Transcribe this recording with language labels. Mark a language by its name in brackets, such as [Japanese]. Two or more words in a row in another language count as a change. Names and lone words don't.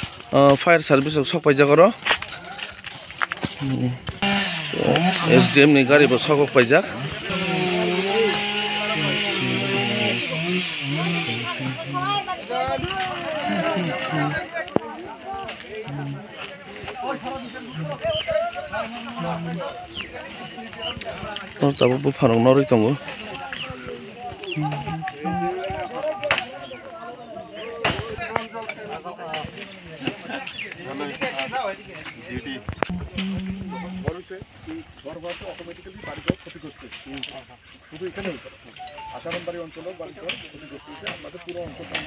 [English] fire service [Kok Borok] सफाई जागर SDM नि गाड़ी सगक पाइजाक तब बुफारं नरै दङ [Bangla] অটোমেটিক্যালি বাড়িঘর ক্ষতিগ্রস্ত শুধু এখানে আশারামবাড়ি অঞ্চলেও বাড়িঘর ক্ষতিগ্রস্ত হয়েছে আমাদের পুরো অঞ্চলটার